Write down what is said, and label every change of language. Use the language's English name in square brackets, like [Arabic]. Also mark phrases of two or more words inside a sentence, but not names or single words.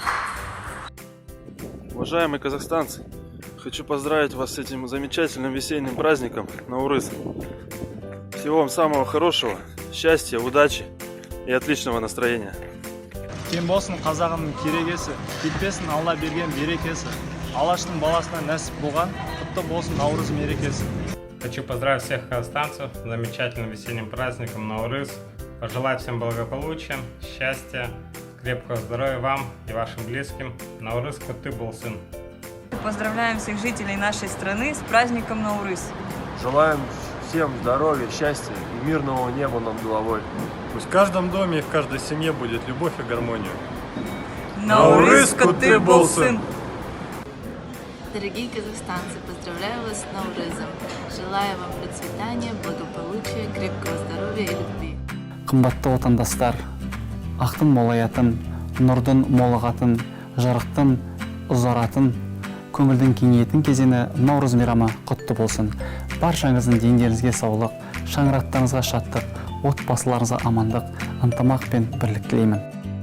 [Russian] Уважаемые казахстанцы, хочу поздравить вас с этим замечательным весенним праздником Наурыз. Всего вам самого хорошего, счастья, удачи и отличного настроения. [Kazakh] Кем болсын қазағымның керегесі, кетпесін Алла берген берекесі. Алаштың баласына нәсіп болған, құтты болсын Наурыз мерекесі. [Russian] Хочу поздравить всех казахстанцев с замечательным весенним праздником Наурыз. Пожелать всем благополучия, счастья, крепкого здоровья вам и вашим близким. [Kazakh] Наурыз құтты болсын! [Russian] Поздравляем всех жителей нашей страны с праздником Наурыз. Желаем всем здоровья, счастья и мирного неба над головой. Пусть в каждом доме и в каждой семье будет любовь и гармония. [Kazakh] Наурыз құтты болсын! [Russian] Дорогие казахстанцы, поздравляю вас с Наурызом. Желаю вам процветания, благополучия, крепкого здоровья и любви. [Kazakh] Қымбатты отандастар, ақтың молаятын, нұрдың молығатын, жарықтың ұзаратын, көңілдің кеңейетін кезеңі Наурыз мейрамы құтты болсын. Баршаңыздың дендеріңізге саулық, шаңырақтарыңызға шаттық, отбасыларыңызға амандық, ынтымақ пен бірлік тілеймін.